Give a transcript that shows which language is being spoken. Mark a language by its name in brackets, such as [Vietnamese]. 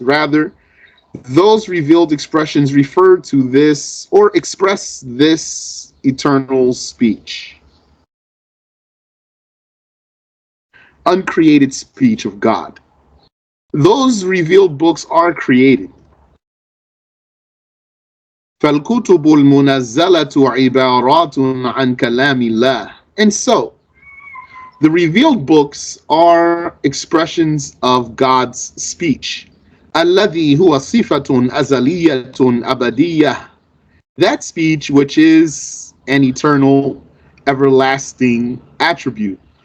[English] Rather, those revealed expressions refer to this or express this eternal speech, uncreated speech of God. Those revealed books are created. [Arabic] فالكتب المنزلة عبارات عن كلام الله. [English] And so, the revealed books are expressions of God's speech. [Arabic] الذي هو صفة أزلية أبدية. [English] That speech which is an eternal, everlasting attribute.